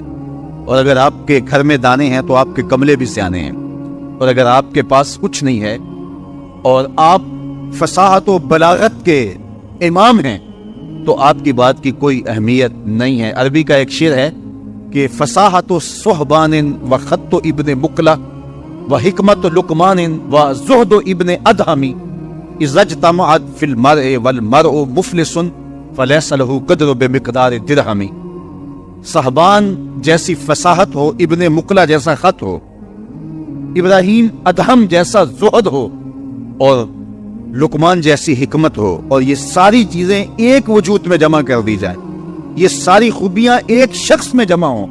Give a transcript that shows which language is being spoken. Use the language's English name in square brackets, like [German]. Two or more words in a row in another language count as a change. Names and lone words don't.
[Urdu] اور اگر آپ کے گھر میں دانے ہیں تو آپ کے کملے بھی سیانے ہیں، اور اگر آپ کے پاس کچھ نہیں ہے اور آپ فصاحت و بلاغت کے امام ہیں تو آپ کی بات کی کوئی اہمیت نہیں ہے. عربی کا ایک شعر ہے کہ [Arabic] فصاحت و صحبان و خط و ابن مقلہ و حکمت لقمان و زہد و ابن ادہمی اذا اجتمعت فی المرء والمرء مفلس فلیس لہ قدر بمقدار درہمی. [Urdu] صحبان جیسی فصاحت ہو، ابن مقلہ جیسا خط ہو، ابراہیم ادہم جیسا زہد ہو، اور لقمان جیسی حکمت ہو، اور یہ ساری چیزیں ایک وجود میں جمع کر دی جائیں، یہ ساری خوبیاں ایک شخص میں جمع ہوں.